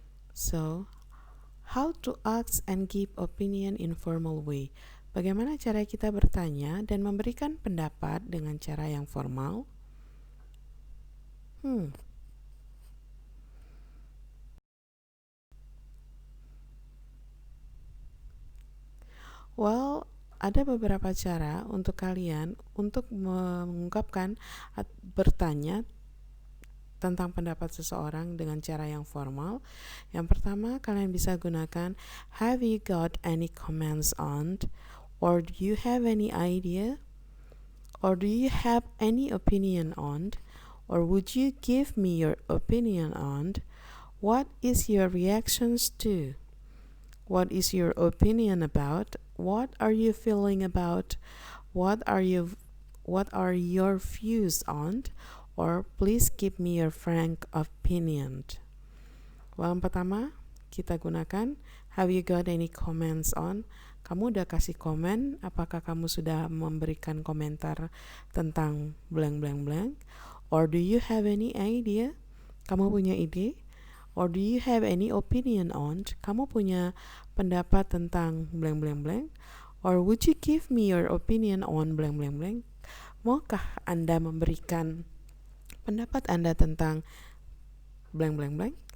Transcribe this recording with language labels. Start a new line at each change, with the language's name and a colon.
English: So, how to ask and give opinion in formal way?
Indonesian: Bagaimana cara kita bertanya dan memberikan pendapat dengan cara yang formal? Well, ada beberapa cara untuk kalian untuk mengungkapkan bertanya tentang pendapat seseorang dengan cara yang formal. Yang pertama, kalian bisa gunakan
English: have you got any comments on, or do you have any idea, or do you have any opinion on, or would you give me your opinion on, what is your reactions to, what is your opinion about, what are you feeling about, what are your views on, or please give me your frank opinion.
Indonesian: Yang pertama, kita gunakan
English: have you got any comments on?
Indonesian: Kamu udah kasih komen? Apakah kamu sudah memberikan komentar tentang blank blank blank?
English: Or do you have any idea?
Indonesian: Kamu punya ide?
English: Or do you have any opinion on?
Indonesian: Kamu punya pendapat tentang
English: blank blank blank? Or would you give me your opinion on blank blank blank?
Indonesian: Maukah Anda memberikan pendapat Anda tentang
English: blank blank blank?